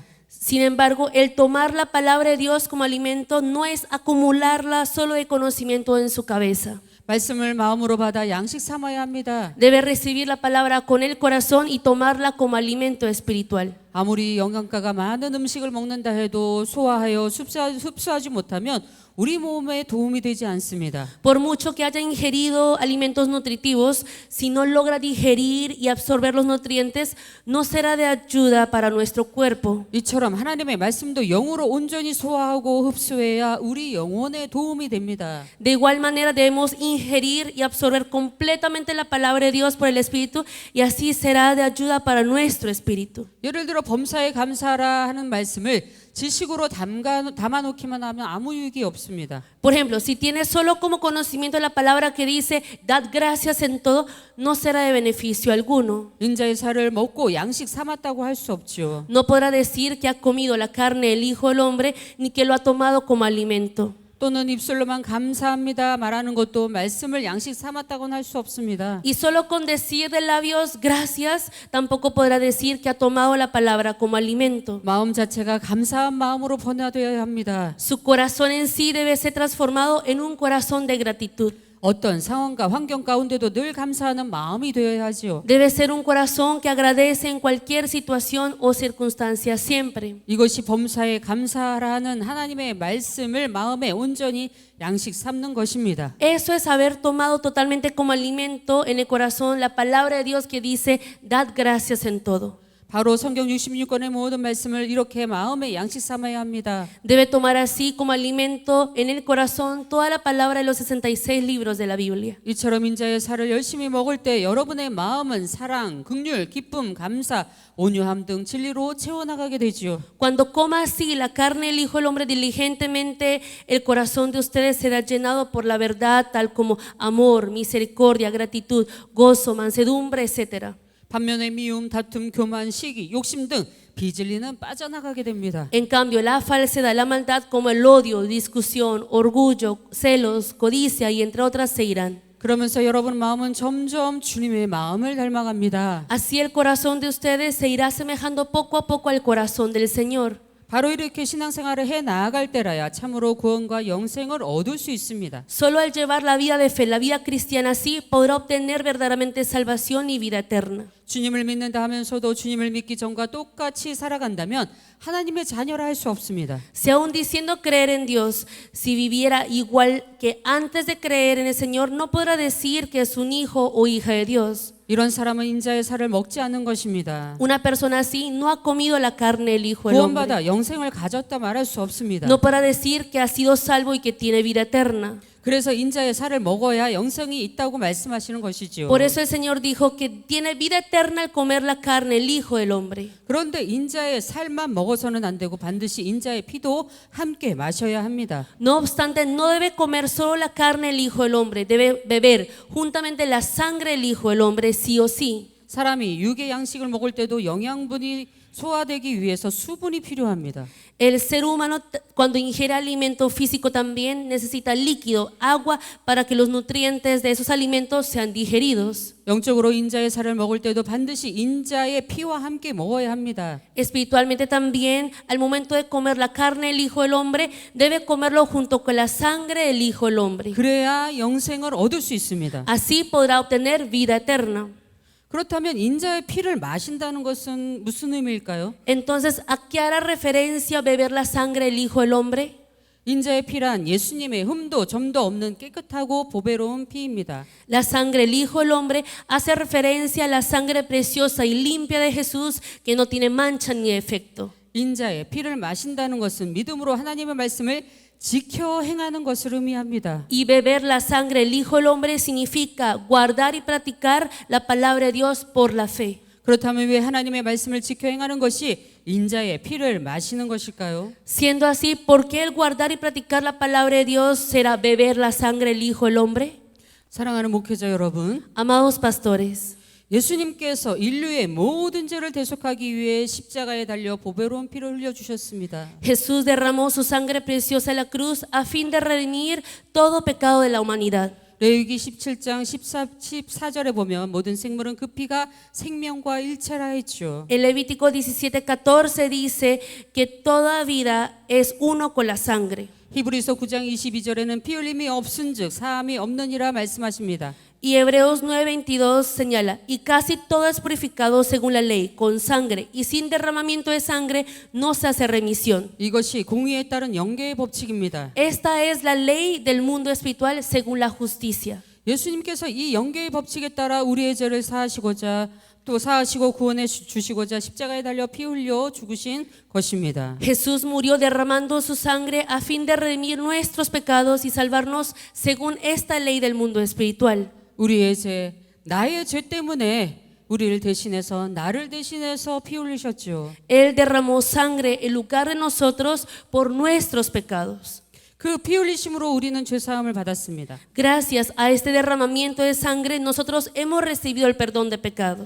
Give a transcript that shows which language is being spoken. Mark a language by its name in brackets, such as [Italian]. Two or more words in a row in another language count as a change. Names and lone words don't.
[Spanish] Sin embargo, el tomar la palabra de Dios como alimento no es acumularla solo de conocimiento en su cabeza. [Korean] 말씀을 마음으로 받아 양식 삼아야 합니다. [Spanish] Debe recibir la palabra con el corazón y tomarla como alimento espiritual. [Korean] 아무리 영양가가 많은 음식을 먹는다 해도 소화하여 흡수하지 못하면 우리 몸에 도움이 되지 않습니다. [Spanish] Por mucho que haya ingerido alimentos nutritivos, si no logra digerir y absorber los nutrientes, no será de ayuda para nuestro cuerpo. [Korean] 이처럼 하나님의 말씀도 영으로 온전히 소화하고 흡수해야 우리 영혼에 도움이 됩니다. [Spanish] De igual manera debemos ingerir y absorber completamente la palabra de Dios por el Espíritu, y así será de ayuda para nuestro espíritu. [Korean] 예를 들어 범사에 감사하라 하는 말씀을 지식으로 담아놓기만 하면 아무 유익이 없습니다. [Spanish] Por ejemplo, si tienes solo como conocimiento la palabra que dice dad gracias en todo, no será de beneficio alguno. [Korean] 인자의 살을 먹고 양식 삼았다고 할 수 없지요. [Spanish] No podrá decir que ha comido la carne del Hijo del Hombre ni que lo ha tomado como alimento. [Korean] 또는 입술로만 감사합니다 말하는 것도 말씀을 양식 삼았다고는 할 수 없습니다. [Spanish] Y solo con decir de labios gracias tampoco podrá decir que ha tomado la palabra como alimento. [Korean] 마음 자체가 감사한 마음으로 변화되어야 합니다. [Spanish] Su corazón en sí debe ser transformado en un corazón de gratitud. [Korean] 어떤 상황과 환경 가운데도 늘 감사하는 마음이 되어야 하지요. [Spanish] Debe ser un corazón que agradece en cualquier situación o circunstancia siempre. [Korean] 이것이 범사에 감사하라는 하나님의 말씀을 마음에 온전히 양식 삼는 것입니다. [Spanish] Eso es haber tomado totalmente como alimento en el corazón la palabra de Dios que dice dad gracias en todo. [Korean] 바로 성경 66권의 모든 말씀을 이렇게 마음에 양식 삼아야 합니다. [Spanish] Debe tomar así como alimento en el corazón toda la palabra de los 66 libros de la Biblia. [Korean] 이처럼 인자의 살을 열심히 먹을 때 여러분의 마음은 사랑, 긍휼, 기쁨, 감사, 온유함 등 진리로 채워나가게 되지요. [Spanish] Cuando coma así la carne del Hijo del Hombre diligentemente, el corazón de ustedes será llenado por la verdad, tal como amor, misericordia, gratitud, gozo, mansedumbre, etc. [Korean] 반면에 미움, 다툼, 교만, 시기, 욕심 등 비진리는 빠져나가게 됩니다. [Spanish] En cambio, la falsedad, la maldad, como el odio, discusión, orgullo, celos, codicia y entre otras se irán. [Korean] 그러면서 여러분 마음은 점점 주님의 마음을 닮아갑니다. [Spanish] Así el corazón de ustedes se irá asemejando poco a poco al corazón del Señor. [Korean] 바로 이렇게 신앙생활을 해 나아갈 때라야 참으로 구원과 영생을 얻을 수 있습니다. [Spanish] Solo al llevar la vida de fe, la vida cristiana así, podrá obtener verdaderamente salvación y vida eterna. [Korean] 주님을 믿는다 하면서도 주님을 믿기 전과 똑같이 살아간다면 하나님의 자녀라 할 수 없습니다. [Spanish] Si aún diciendo creer en Dios, si viviera igual que antes de creer en el Señor, no podrá decir que es un hijo o hija de Dios. [Korean] 이런 사람은 인자의 살을 먹지 않는 것입니다. [Spanish] Una persona así no ha comido la carne del Hijo del Hombre. [Korean] 구원받아 영생을 가졌다 말할 수 없습니다. [Spanish] No podrá decir que ha sido salvo y que tiene vida eterna. [Korean] 그래서 인자의 살을 먹어야 영생이 있다고 말씀하시는 것이지요. [Spanish] Por eso el Señor dijo que tiene vida eterna al comer la carne el Hijo del Hombre. [Korean] 그런데 인자의 살만 먹어서는 안 되고 반드시 인자의 피도 함께 마셔야 합니다. [Spanish] No obstante, no debe comer solo la carne del Hijo del Hombre, debe beber juntamente la sangre del Hijo del Hombre sí o sí. [Korean] 사람이 육의 양식을 먹을 때도 영양분이 소화되기 위해서 수분이 필요합니다. [Spanish] El ser humano cuando ingiere alimento físico también necesita líquido, agua, para que los nutrientes de esos alimentos sean digeridos. [Korean] 영적으로 인자의 살을 먹을 때도 반드시 인자의 피와 함께 먹어야 합니다. [Spanish] Espiritualmente también, al momento de comer la carne del Hijo del Hombre, debe comerlo junto con la sangre del Hijo del Hombre. [Korean] 그래야 영생을 얻을 수 있습니다. [Spanish] Así podrá obtener vida eterna. [Korean] 그렇다면 인자의 피를 마신다는 것은 무슨 의미일까요? [Spanish] Entonces, ¿a qué hará referencia beber la sangre del Hijo del Hombre? [Korean] 인자의 피란 예수님의 흠도 점도 없는 깨끗하고 보배로운 피입니다. [Spanish] La sangre del Hijo del Hombre hace referencia a la sangre preciosa y limpia de Jesús que no tiene mancha ni defecto. [Korean] 인자의 피를 마신다는 것은 믿음으로 하나님의 말씀을 지켜 행하는 것을 의미합니다. [Spanish] Y beber la sangre del Hijo del Hombre significa guardar y practicar la palabra de Dios por la fe. [Korean] 그렇다면 왜 하나님의 말씀을 지켜 행하는 것이 인자의 피를 마시는 것일까요? [Spanish] Siendo así, ¿por qué el guardar y practicar la palabra de Dios será beber la sangre del Hijo del Hombre? [Korean] 사랑하는 목회자 여러분, [Spanish] Amados pastores, [Korean] 예수님께서 인류의 모든 죄를 대속하기 위해 십자가에 달려 보배로운 피를 흘려 주셨습니다. [Spanish] Jesús derramó su sangre preciosa en la cruz a fin de redimir todo pecado de la humanidad. [Korean] 레위기 17장 14절에 보면 모든 생물은 그 피가 생명과 일체라 했죠. [Spanish] En Levítico 17:14 dice que toda vida es uno con la sangre. [Korean] 히브리서 9장 22절에는 피 흘림이 없은즉 사함이 없느니라 말씀하십니다. [Spanish] Y Hebreos 9:22 señala, y casi todo es purificado según la ley, con sangre, y sin derramamiento de sangre no se hace remisión. [Korean] 이것이 공의에 따른 영계의 법칙입니다. [Spanish] Esta es la ley del mundo espiritual según la justicia. [Korean] 예수님께서 이 영계의 법칙에 따라 우리의 죄를 사하시고자 또 사하시고 구원해 주시고자 십자가에 달려 피 흘려 죽으신 것입니다. [Spanish] Jesús murió derramando su sangre a fin de redimir nuestros pecados y salvarnos según esta ley del mundo espiritual. [Korean] 우리의 죄, 나의 죄 때문에 우리를 대신해서 나를 대신해서 피 흘리셨죠. [Spanish] Él derramó sangre en lugar de nosotros por nuestros pecados. [Korean] 그 피 흘리심으로 우리는 죄 사함을 받았습니다. [Spanish] Gracias a este derramamiento de sangre nosotros hemos recibido el perdón de pecados.